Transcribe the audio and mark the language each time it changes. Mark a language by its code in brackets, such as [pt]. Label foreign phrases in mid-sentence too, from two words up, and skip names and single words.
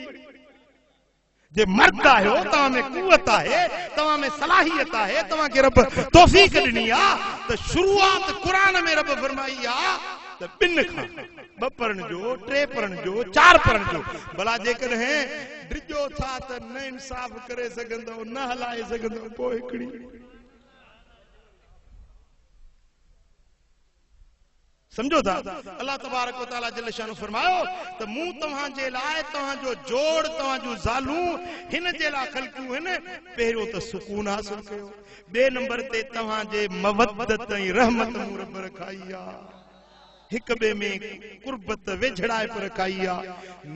[sd] जे मर्द आहियो, तव्हां में कुवत आहे, तव्हां में सलाहियत आहे, तव्हांखे रब तौफ़ीक़ ॾिनी आहे, त शुरूआत क़ुरान में रब फरमाई आहे त ॿिनि खां, ॿ पढ़ण जो, टे पढ़ण जो, चार पढ़ण जो। भला जेकॾहिं डिॼो था त न इंसाफ़ करे सघंदव, न हलाए सघंदव, पोइ हिकिड़ी। समझो था? अल्लाह [ar] تبارك وتعالى جل شأنه [sd] फरमायो त मूं तव्हांजे लाइ तव्हांजो जोड़, तव्हांजूं ज़ालूं हिन जे लाइ ख़लक़ियूं आहिनि, पहिरियों त सुकून हासिल कयो, ॿिए नंबर ते तव्हांजे मवदत ऐं रहमत मूं रब रखाई आहे, हिक ॿिए में कुर्बत वेझड़ाइप रखाई आहे।